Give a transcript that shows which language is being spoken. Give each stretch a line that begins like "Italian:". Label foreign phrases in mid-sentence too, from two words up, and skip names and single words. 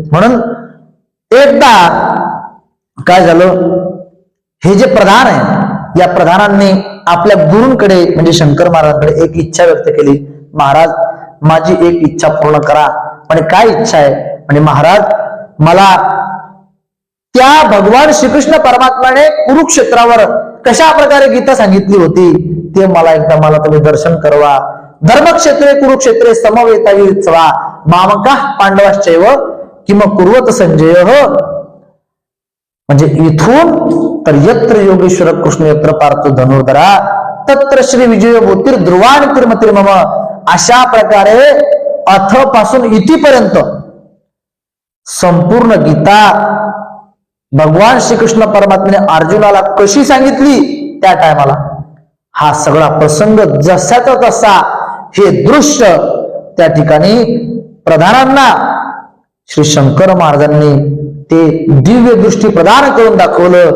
Marathi: म्हणून एकदा काय झालं, हे जे प्रधान आहे, या प्रधानांनी आपल्या गुरूंकडे म्हणजे शंकर महाराजांकडे एक इच्छा व्यक्त केली, महाराज माझी एक इच्छा पूर्ण करा. म्हणजे काय इच्छा आहे, म्हणजे महाराज मला त्या भगवान श्रीकृष्ण परमात्म्याने कुरुक्षेत्रावर कशा प्रकारे गीता सांगितली होती ते मला तुम्ही दर्शन करवा.
Sanskrit: धर्मक्षेत्रे कुरुक्षेत्रे समवेतायुत्सवा मामका पांडवाश्चैव किम कुर्वत संजय.
Marathi: म्हणजे इथून तर
Sanskrit: यत्र योगेश्वर कृष्ण यत्र पार्थ धनुर्धरा तत्र श्री विजय भूतीर ध्रुवान तिर्मतिर मम.
Marathi: अशा प्रकारे अथ पासून इथपर्यंत संपूर्ण गीता भगवान श्रीकृष्ण परमात्म्याने अर्जुनाला कशी सांगितली त्या टायमाला हा सगळा प्रसंग जसाचा तसा हे दृश्य त्या ठिकाणी प्रधानांना श्री शंकर महाराजांनी ते दिव्य दृष्टी प्रदान करून दाखवलं.